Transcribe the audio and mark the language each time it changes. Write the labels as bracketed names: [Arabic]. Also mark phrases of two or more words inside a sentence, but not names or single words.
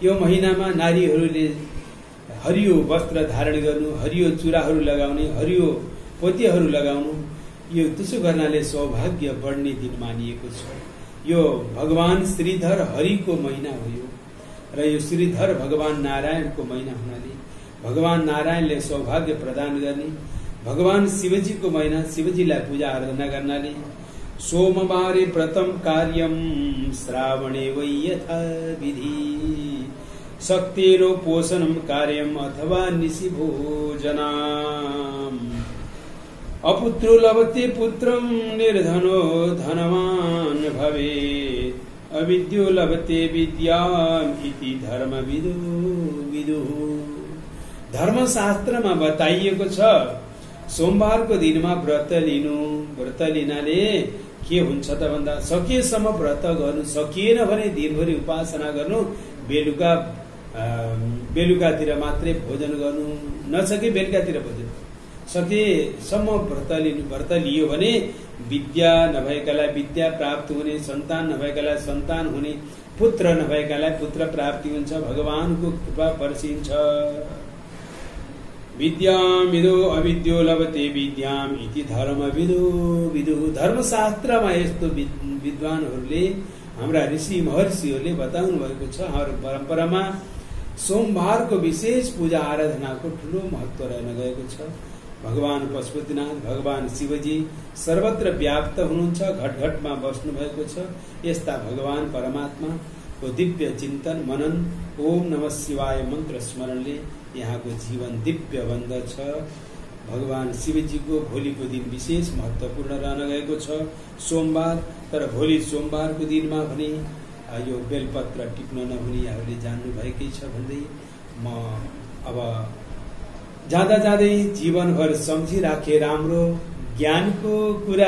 [Nepali] यो महिनामा नारीहरूले हरियो वस्त्र धारण गर्नु, हरियो चुराहरू लगाउने, हरियो पोतेहरू लगाउनु, यो त्यसो गर्नाले सौभाग्य बढ्ने दिन मानिएको छ। यो भगवान श्रीधर हरिको महिना हो यो, र यो श्रीधर भगवान नारायणको महिना हुनाले भगवान नारायणले सौभाग्य प्रदान गर्ने भगवान शिवजीको महिना, शिवजीलाई पूजा आराधना गर्नाले [Sanskrit] सोमवारे व्रतम कार्यम श्रावणे वै यथा विधि शक्तिरो पोषणम कार्यम अथवा निशि भोजनाम अपुत्रो लभते पुत्रम निर्धनो धनवान भवेत् अविद्यो लभते विद्याम इति धर्म विदु। [Nepali] धर्मशास्त्रमा बताइएको छ सोमबारको दिनमा व्रत लिनु। व्रत लिनाले के हुन्छ त भन्दा सकेसम्म व्रत गर्नु, सकिएन भने दिनभरि उपासना गर्नु, बेलुकातिर मात्रै भोजन गर्नु, नसके बेलुकातिर भोजन, सकेसम्म व्रत लिनु। व्रत लियो भने विद्या नभएकालाई विद्या प्राप्त हुने, सन्तान नभएकालाई सन्तान हुने, पुत्र नभएकालाई पुत्र प्राप्ति हुन्छ, भगवानको कृपा वर्षिन्छ। [Sanskrit] विद्यामिदो अविद्यो लभते विद्याम इति धर्म विदु। [Nepali] धर्मशास्त्रमा यस्तो विद्वानहरूले, हाम्रा ऋषि महर्षिहरूले बताउनु भएको छ। हाम्रो परम्परामा सोमबारको विशेष पूजा आराधनाको ठूलो महत्व रहन गएको छ। भगवान पशुपतिनाथ, भगवान शिवजी सर्वत्र व्याप्त हुनुहुन्छ, घट घटमा बस्नु भएको छ। यस्ता भगवान परमात्माको दिव्य चिन्तन मनन, [Sanskrit] ओम नमः शिवाय [Nepali] मन्त्र स्मरणले यहाँको जीवन दिव्य बन्दछ। भगवान शिवजीको भोलिको दिन विशेष महत्वपूर्ण रहन गएको छ सोमबार। तर भोलि सोमबारको दिनमा भने यो बेलपत्र टिप्न नहुने यहाँहरूले जान्नु भएकै छ भन्दै म अब जाँदै जीवनभर सम्झिराखे राम्रो ज्ञानको कुरा।